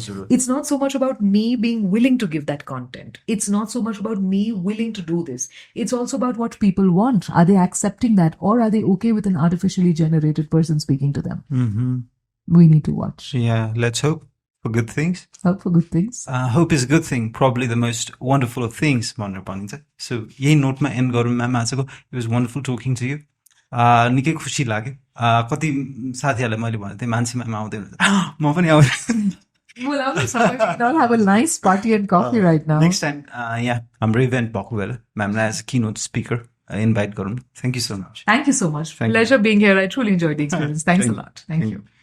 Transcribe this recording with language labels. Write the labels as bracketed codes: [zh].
[en] It's not so much about me being willing to give that content. It's not so much about me willing to do this. It's also about what people want. Are they accepting that, or are they okay with an artificially generated person speaking to them? We need to watch. Yeah, let's hope for good things. Hope for good things. Hope is a good thing, probably the most wonderful of things. [ne] So, यही नोटमा and गरौँ ma'am आजको. [en] It was wonderful talking to you. [ne] निकै खुसी लाग्यो. कति साथीहरूलाई मैले भनेको थिएँ मान्छे म्याम आउँदैन, म पनि आउँदैन. [en] Well, I'll have a nice party and coffee right now. Next time, [ne] हाम्रो इभेन्ट भएको बेला म्यामलाई [en] as keynote speaker invite [ne] गरौँ. [en] Thank you so much. Thank you so much. Pleasure being here. I truly enjoyed the experience. Thanks a lot. Thank you.